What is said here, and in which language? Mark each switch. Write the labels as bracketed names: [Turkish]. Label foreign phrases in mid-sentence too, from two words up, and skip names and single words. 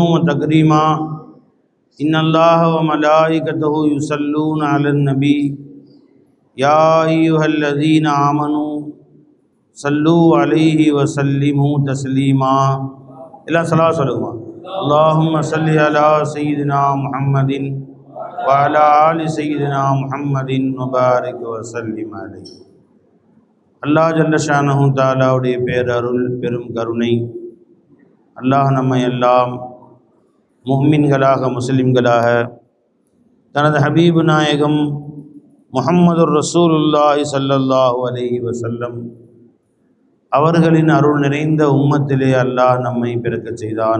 [Arabic] وتكريما إن الله وملائكته يصلون على النبي يا أيها الذين آمنوا صلوا عليه وسلموا تسليما إلى صلاة صلوات اللهم صل على سيدنا محمد وعلى آل سيدنا محمد وبارك وسلم عليه. الله جل شأنه [Tamil] தஆலாவுடைய பேரருள் பெரும் கருணை, அல்லாஹ் நம்மை எல்லாம் முஃமின்களாக முஸ்லிம்களாக தனது ஹபீபு நாயகம் [Arabic] محمد رسول الله صلى الله عليه وسلم [Tamil] அவர்களின் அருள் நிறைந்த உம்மத்திலே அல்லாஹ் நம்மை பிறக்கச் செய்தான்.